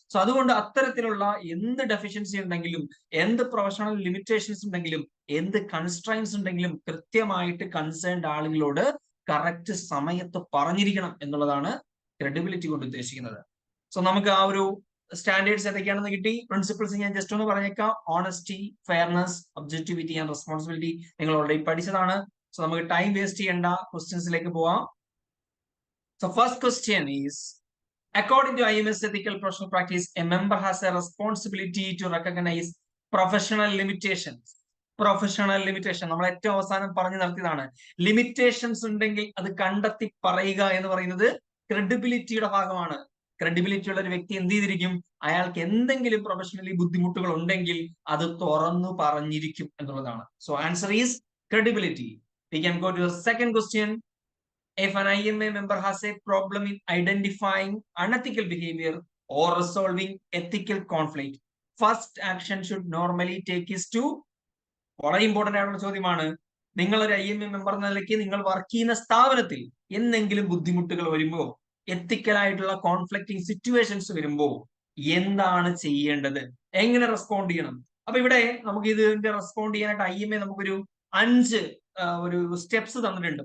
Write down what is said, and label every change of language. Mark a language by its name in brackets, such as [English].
[Malayalam] So അതുകൊണ്ട് അത്തരത്തിലുള്ള എന്ത് ഡെഫിഷ്യൻസി ഉണ്ടെങ്കിലും, എന്ത് പ്രൊഫഷണൽ ലിമിറ്റേഷൻസ് ഉണ്ടെങ്കിലും, എന്ത് കൺസ്ട്രൈൻസ് ഉണ്ടെങ്കിലും കൃത്യമായിട്ട് കൺസേൺഡ് ആളുകളോട് കറക്റ്റ് സമയത്ത് പറഞ്ഞിരിക്കണം എന്നുള്ളതാണ് ക്രെഡിബിലിറ്റി കൊണ്ട് ഉദ്ദേശിക്കുന്നത്. സോ നമുക്ക് ആ ഒരു സ്റ്റാൻഡേർഡ്സ് ഏതൊക്കെയാണെന്ന് കിട്ടി. പ്രിൻസിപ്പിൾസ് ഞാൻ ജസ്റ്റ് ഒന്ന് പറഞ്ഞേക്കാം. [English] honesty, fairness, objectivity and responsibility [Malayalam] നിങ്ങൾ ഓൾറെഡി പഠിച്ചതാണ്. സോ നമുക്ക് ടൈം വേസ്റ്റ് ചെയ്യേണ്ട, ക്വസ്റ്റ്യൻസിലേക്ക് പോവാം. [English] So first question is, according to IMS ethical professional practice, a member has a responsibility to recognize professional limitations. [Malayalam] Professional limitation നമ്മൾ ഏറ്റവും അവസാനം പറഞ്ഞു നിർത്തിയതാണ്. ലിമിറ്റേഷൻസ് ഉണ്ടെങ്കിൽ അത് കണ്ടെത്തി പറയുക എന്ന് പറയുന്നത് ക്രെഡിബിലിറ്റിയുടെ ഭാഗമാണ്. ക്രെഡിബിലിറ്റി ഉള്ള ഒരു വ്യക്തി എന്ത് ചെയ്തിരിക്കും? അയാൾക്ക് എന്തെങ്കിലും പ്രൊഫഷണലി ബുദ്ധിമുട്ടുകൾ ഉണ്ടെങ്കിൽ അത് തുറന്നു പറഞ്ഞിരിക്കും എന്നുള്ളതാണ്. [English] So answer is credibility. We can go to the second question. If an IMA member has a problem in identifying unethical behavior or resolving ethical conflict, first action should normally take is to, [Malayalam] വളരെ important ആയിട്ടുള്ള ചോദ്യമാണ്. നിങ്ങൾ ഒരു IMA member എന്ന നിലയ്ക്ക് നിങ്ങൾ work ചെയ്യുന്ന സ്ഥാപനത്തിൽ എന്തെങ്കിലും ബുദ്ധിമുട്ടുകൾ വരുമ്പോ, എത്തിക്കൽ ആയിട്ടുള്ള കോൺഫ്ലിക്റ്റിംഗ് സിറ്റുവേഷൻസ് വരുമ്പോ എന്താണ് ചെയ്യേണ്ടത്, എങ്ങനെ റെസ്പോണ്ട് ചെയ്യണം? അപ്പൊ ഇവിടെ നമുക്ക് ഇതിന്റെ റെസ്പോണ്ട് ചെയ്യാനായിട്ട് IMA നമുക്കൊരു 5 ഒരു സ്റ്റെപ്സ് തന്നിട്ടുണ്ട്.